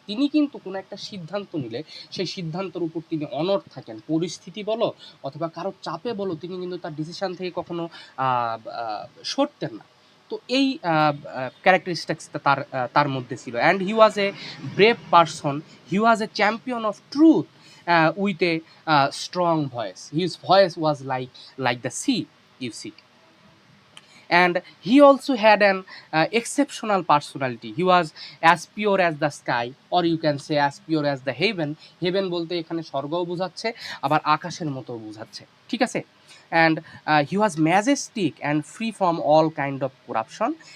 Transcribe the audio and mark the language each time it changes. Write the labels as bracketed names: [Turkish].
[Bangla] তিনি কিন্তু কোনো একটা সিদ্ধান্ত নিলে সেই সিদ্ধান্তের উপর তিনি অনড় থাকেন, পরিস্থিতি বলো অথবা কারোর চাপে বলো, তিনি কিন্তু তার ডিসিশন থেকে কখনো সরতেন না। তো এই ক্যারেক্টারিস্টিক্সটা তার মধ্যে ছিল। [English] And he was a brave person, he was a champion of truth with a strong voice, his voice was like the sea, you see. And he also had an exceptional personality. He was as pure as the sky, or you can say as pure as the heaven. [Bangla] Heaven বলতে এখানে স্বর্গও বোঝাচ্ছে, আবার আকাশের মতো বোঝাচ্ছে, ঠিক আছে? [English] And he was majestic and free from all kind of corruption.